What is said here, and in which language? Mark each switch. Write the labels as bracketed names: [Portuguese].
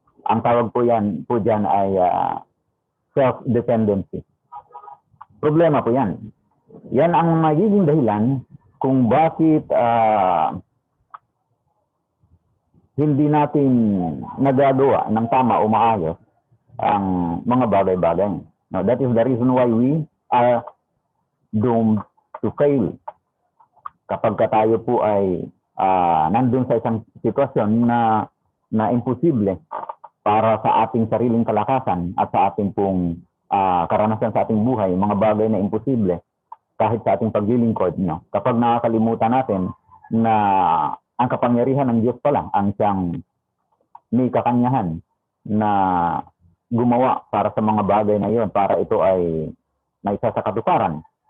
[Filipino] Ang tawag po dyan ay self-dependency. Problema po yan. Yan ang magiging dahilan kung bakit hindi natin nagagawa ng tama o maayos ang mga bagay-bagay. [English] Now, that is the reason why we are doomed to fail. [Filipino] Kapag tayo po ay nandun sa isang sitwasyon na imposible para sa ating sariling kalakasan at sa ating pong karanasan sa ating buhay, mga bagay na imposible kahit sa ating paglilingkod. No? Kapag nakakalimutan natin na ang kapangyarihan ng Diyos pala ang siyang may kakanyahan na gumawa para sa mga bagay na iyon, para ito ay naisa sa katuparan.